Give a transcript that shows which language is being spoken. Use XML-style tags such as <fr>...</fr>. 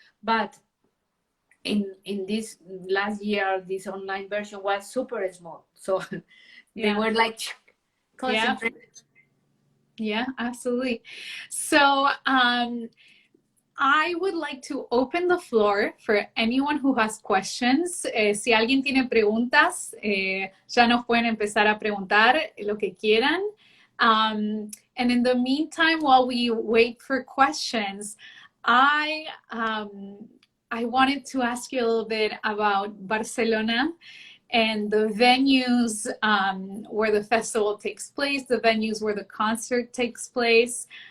<en>But in this last year, this online version was super small, so they Yeah. were like Yeah. concentrated. Yeah, absolutely. So, I would like to open the floor for anyone who has questions.</en> <es>Si alguien tiene preguntas, ya nos pueden empezar a preguntar lo que quieran.</es> <en>And in the meantime, while we wait for questions, I wanted to ask you a little bit about Barcelona and the venues where the festival takes place, the venues where the concert takes place.</en>